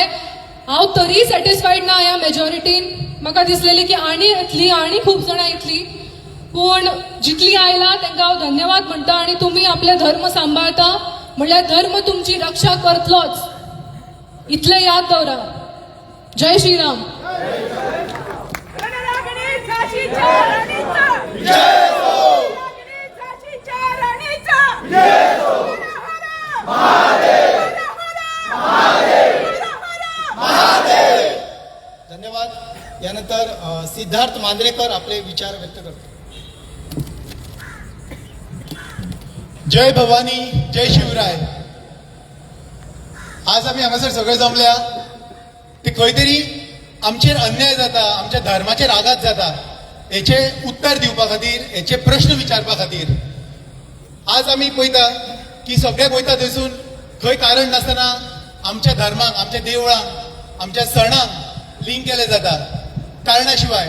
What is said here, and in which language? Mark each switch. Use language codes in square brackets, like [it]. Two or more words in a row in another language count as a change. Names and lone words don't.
[kok] हांव तरी सॅटिस्फायड ना ह्या मेजॉरिटीन. म्हाका दिसलेली की आनी येतली आनी खूब जाणां येतली, पूण जितली आयला तांकां हांव धन्यवाद म्हणटा. आनी तुमी आपले धर्म सांबाळटा म्हणल्यार धर्म तुमची रक्षा करतलोच, इतले याद दवरा. जय श्रीराम. धन्यवाद. [mr] यानंतर सिद्धार्थ मांद्रेकर आपले विचार व्यक्त करतो. जय भवानी, जय शिवराय. [kok] आज आम्ही हांगासर सगळे जमल्या ते खंय तरी आमचेर अन्याय जाता, आमच्या धर्माचेर आघात जाता हेचे उत्तर दिवपा खातीर, हेचे प्रश्न विचारपा खातीर. आज आमी पळयता की सगळे वयता थंयसून खंय कारण नासतना आमच्या धर्माक, आमच्या देवळांक, आमच्या सणांक लिंक केले जाता कारणा शिवाय.